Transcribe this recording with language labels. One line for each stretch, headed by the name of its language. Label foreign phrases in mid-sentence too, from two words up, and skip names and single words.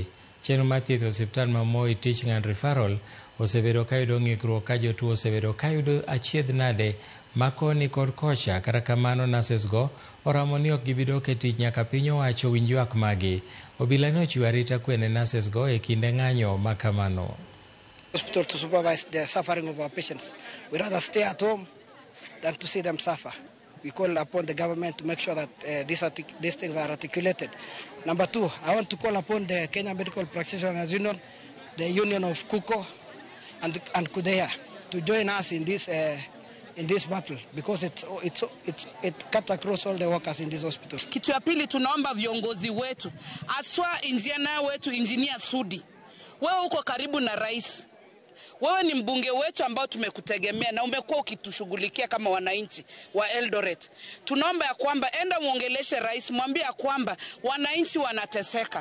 Luo (Kenya and Tanzania): Chenro mar thieth e osiptal ma Moi Teaching and Referral osebedo ka yudo ng'ikruok ka jotuo osebedo ka yudo achiedh nade ma koni kod kocha. Kata kamano, nurses go oramo ni ok gibidok e tich nyaka piny owacho winj ywak magi. Obila ne ochiwo arita kwe ne nurses go e kinde ng'anyo ma kamano.
English: Hospital to supervise the suffering of our patients. We rather stay at home than to see them suffer. We call upon the government to make sure that these things are articulated. Number two, I want to call upon the Kenya Medical Practitioners Union, the Union of KUKO, and KUDEA to join us in this battle because it cuts across all the workers in this hospital.
Swahili: Kitu ya pili, tunaomba viongozi wetu, aswa engineer wetu, Engineer Sudi, wewe uko karibu na rais. Wewe ni mbunge wetu ambao tumekutegemea na umekuwa ukitushughulikia kama wananchi wa Eldoret. Tunaomba ya kwamba enda muongeleshe rais, mwambie ya kwamba wananchi wanateseka.